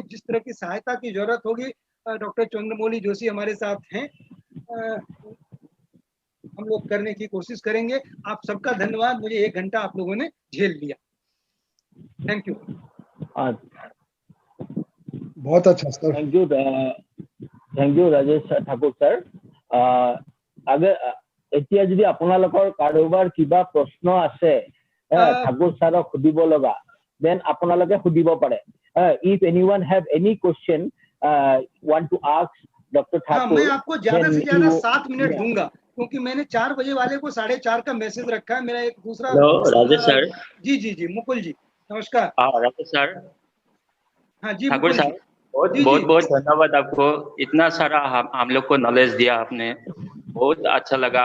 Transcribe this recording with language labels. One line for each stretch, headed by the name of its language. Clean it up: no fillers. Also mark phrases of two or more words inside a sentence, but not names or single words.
Hindi: जिस तरह की सहायता की जरूरत होगी, डॉक्टर चंद्रमौली जोशी हमारे साथ हैं, हम लोग करने की कोशिश करेंगे। आप सबका धन्यवाद, मुझे 1 घंटा आप लोगों ने झेल लिया।
English: thank you.
Hindi: बहुत अच्छा सर।
English: thank you Rajesh Thakur sir.
Assamese: अगर এতিয়া যদি আপোনালোকৰ কাৰোবাৰ কিবা প্ৰশ্ন আছে ঠাকুৰ ছাৰক সুধিব লগা, then আপোনালোকে সুধিব পাৰে।
English: If anyone have any question want to ask Dr. Thakur,
Hindi: मैं आपको ज्यादा से ज्यादा 7 मिनट दूंगा क्योंकि मैंने 4 बजे वाले को 4:30 का मैसेज रखा है। मेरा एक दूसरा राजेश सर। जी मुकुल जी नमस्कार। राजेश सर। हाँ जी ठाकुर सर, बहुत धन्यवाद आपको, इतना सारा हम लोग को नॉलेज दिया आपने, बहुत अच्छा लगा।